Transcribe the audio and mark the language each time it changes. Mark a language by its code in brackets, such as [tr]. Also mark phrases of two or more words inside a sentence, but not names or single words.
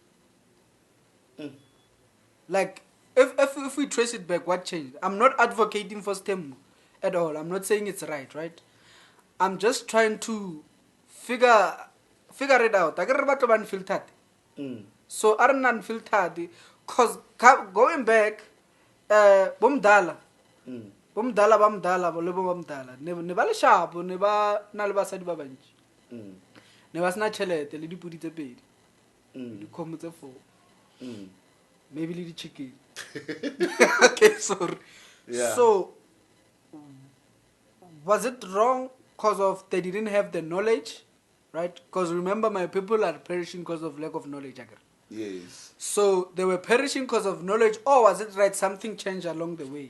[en] Like, if we trace it back, what changed? I'm not advocating for STEM at all. I'm not saying it's right? I'm just trying to figure it out. I get unfiltered. So are unfiltered. Cause going back, [tn] bomdala, ne ba le shapo, ne ba na le basadi ba bantsi, ne ba sena tšhelete le dipudi tse pedi, dikgomo tse 4, maybe le di-chicken. [en] Okay, sorry. Yeah. So was it wrong because of they didn't have the knowledge, right? Because remember, my people are perishing because of lack of knowledge. Yes. So they were perishing because of knowledge, or was it right? Something changed along the way.